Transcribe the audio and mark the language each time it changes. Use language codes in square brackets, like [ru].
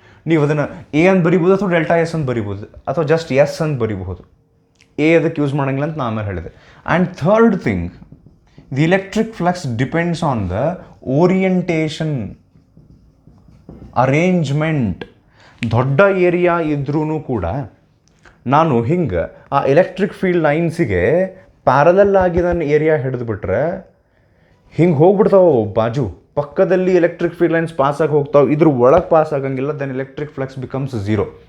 [kn] ನೀವು ಅದನ್ನು ಎ ಅಂತ ಬರಿಬೋದು ಅಥವಾ ಡೆಲ್ಟಾ ಎಸ್ ಅಂತ ಬರಿಬೋದು ಅಥವಾ ಜಸ್ಟ್ ಎಸ್ ಅಂತ ಬರಿಬಹುದು. ಎ ಅದಕ್ಕೆ ಯೂಸ್ ಮಾಡೋಂಗಿಲ್ಲ ಅಂತ ನಾನು ಆಮೇಲೆ ಹೇಳಿದೆ. [en] And third thing, the electric flux depends on the orientation, arrangement. [kn] ದೊಡ್ಡ ಏರಿಯಾ ಇದ್ರೂ ಕೂಡ ನಾನು ಹಿಂಗೆ ಆ ಎಲೆಕ್ಟ್ರಿಕ್ ಫೀಲ್ಡ್ ಲೈನ್ಸಿಗೆ ಪ್ಯಾರಲಲ್ ಆಗಿ ನನ್ನ ಏರಿಯಾ ಹಿಡಿದುಬಿಟ್ರೆ ಹಿಂಗೆ ಹೋಗ್ಬಿಡ್ತಾವೆ ಬಾಜು ಪಕ್ಕದಲ್ಲಿ ಎಲೆಕ್ಟ್ರಿಕ್ ಫೀಲ್ಡ್ ಲೈನ್ಸ್ ಪಾಸಾಗಿ ಹೋಗ್ತಾವೆ, ಇದ್ರ ಒಳಗೆ ಪಾಸ್ ಆಗಂಗಿಲ್ಲ, [en] Then electric flux becomes zero.